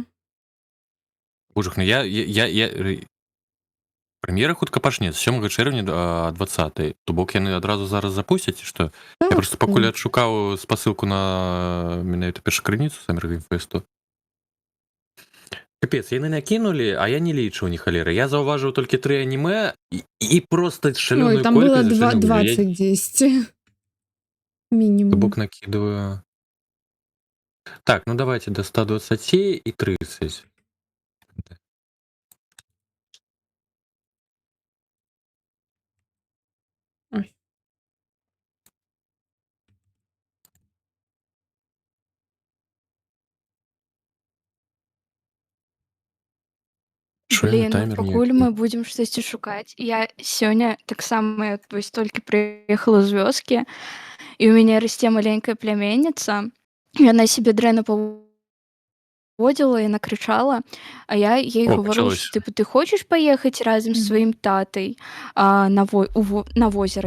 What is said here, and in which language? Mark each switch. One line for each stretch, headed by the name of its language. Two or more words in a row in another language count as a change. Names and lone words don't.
Belarusian: Божухна, я прэм'ера хутка пачнецца 7 чэрвеня 20, то бок яны адразу зараз запусцяць, што я просто пакуль адшукаў спасылку на менавіта першакрыніцу Summer Game Fest. Капец, яны накінулі, а я не лічыў ні халеры. Я заўважыў толькі 3 анімэ і просто шалёную колькасць. Ой, там было 20 дзесьці. Минимум.
Russian: Бок накидываю. Так, ну давайте до 120 и 30. Ой.
Belarusian: Блін, таймер пакуль ніякі? мы будзем штосьці шукаць. Я сёння таксама вось толькі прыехала з вёскі, і ў мяне расце маленькая пляменніца. Яна сябе дрэнна паводзіла і накрычала, а я ей О, гавару, пачалося. што тыпу ты хочаш паехаць разам з сваім татай на возера?